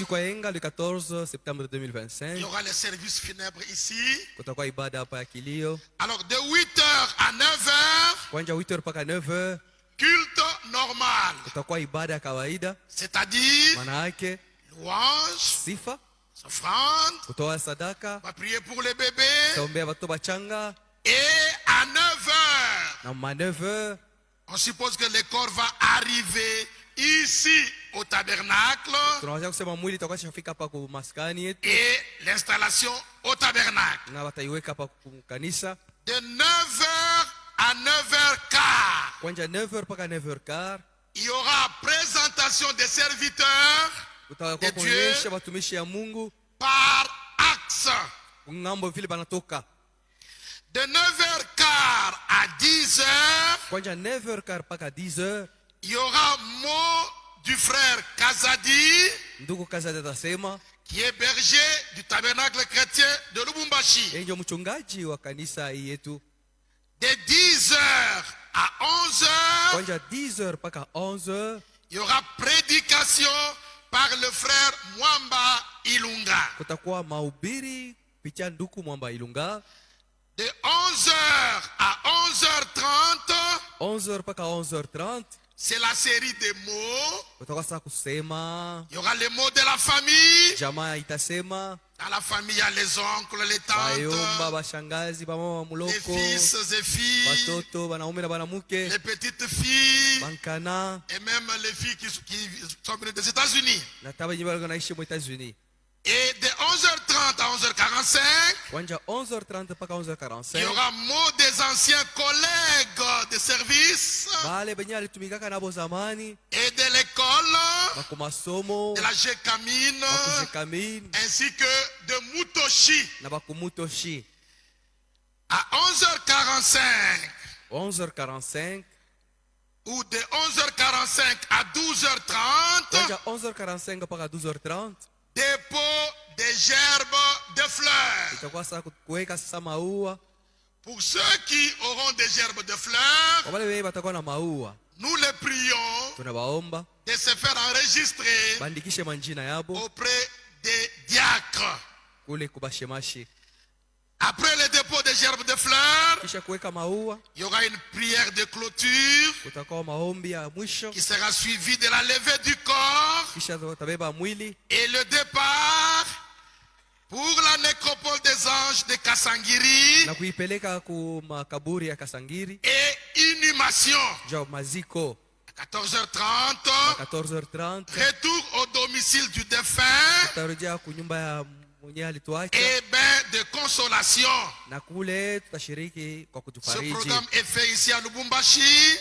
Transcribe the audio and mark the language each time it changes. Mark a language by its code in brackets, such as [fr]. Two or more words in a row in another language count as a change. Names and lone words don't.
[sw] Siku ya yenga [fr] le 14 septembre il y 2025 aura les services funèbres ici. [sw] kutakuwa ibada hapa ya kilio [fr] Alors de 8h à 9h, [sw] kwanja 8h mpaka 9h. [fr] culte normal, [sw] Kutakuwa ibada ya kawaida, [fr] c'est-à-dire [sw] maana yake [fr] louange, [sw] sifa, [fr] offrande, [sw] kutoa sadaka, [fr] on va prier pour les bébés. [sw] taombea watoto bachanga. [fr] Et à 9h, [sw] Na ma 9h [fr] on suppose que le corps va arriver ici au tabernacle [sw] tunaweza kusema mwili itakuwa shafika hapa kwa maskani yetu [fr] et l'installation au tabernacle. [sw] na wataiweka hapa kwa kanisa [fr] De 9h à 9h15, [sw] kwanja 9h mpaka 9h15. [fr] il y aura présentation des serviteurs [sw] Kutakuwa [fr] Et Dieu- [sw] kuonyesha watumishi ya Mungu [fr] par axe. [sw] ngambo vile banatoka [fr] De 9h15 à 10h, [sw] kwanja 9h15 mpaka 10h. [fr] il y aura mot du frère Kazadi, [sw] Ndugu kazi atasema, [fr] qui est berger du tabernacle chrétien de Lubumbashi. [sw] yeye ndio mchungaji wa kanisa hii yetu. [fr] De 10h à 11h, [sw] Kwanja 10h mpaka 11h [fr] il y aura prédication par le frère Mwamba Ilunga. [sw] kutakuwa mahubiri kupitia nduku Mwamba Ilunga. [fr] De 11h à 11h30, [sw] 11h mpaka 11h30 [fr] c'est la série des mots. [sw] kutakuwa sasa kusema, [fr] Il y aura les mots de la famille. [sw] jamaa itasema, [fr] Dans la famille, il y a les oncles, les [sw] bayomba, [fr] tantes, [sw] bashangazi, bamama [fr] les [sw] muloko, [fr] fils et filles, [sw] batoto, banaume na banamuke, [fr] les petites filles, [sw] bankana [fr] et même les filles qui sont venues des États-Unis. [sw] na taba yenye bali naishi mu Etats-Unis. [fr] Et de 11h30 à 11h45, [sw] Kwanja 11h30 mpaka [fr] il y 11h45 aura mot des anciens collègues de service [sw] bale benye alitumikaka nabo zamani [fr] et de l'école, [sw] bakumasomo [fr] de la Gécamine, [sw] bakujekamini [fr] ainsi que de Mutoshi. [sw] na bakumutoshi. [fr] À 11h45, [sw] 11h45 [fr] ou de 11h45 à 12h30, [sw] kuanzia 11h45 mpaka 12h30 [fr] dépôt des gerbes de fleurs. [sw] itakuwa saa kuweka sasa maua. [fr] Pour ceux qui auront des gerbes de fleurs, [sw] Kwa wale wenye watakuwa na maua, [fr] nous les prions [sw] tunawaomba [fr] de se faire enregistrer [sw] bandikishe manjina yabo [fr] auprès des diacres. [sw] kule kubashemashi. [fr] Après le dépôt des gerbes de fleurs, [sw] Kisha kuweka maua, [fr] il y aura une prière de clôture [sw] kutakuwa maombi ya mwisho, [fr] qui sera suivie de la levée du corps [sw] kisha watabeba mwili [fr] et le départ pour la nécropole des anges de Kasangiri [sw] na kuipeleka ku makaburi ya Kasangiri [fr] et inhumation [sw] ja maziko [fr] à 14h30. [sw] 14h30. [fr] Retour au domicile du défunt [sw] Tutarejea kunyumba ya mwenye alituacha [fr] et bain de consolation. [sw] na kule tutashiriki kwa [fr] Ce [sw] kutufariji. [fr] programme est fait ici à Lubumbashi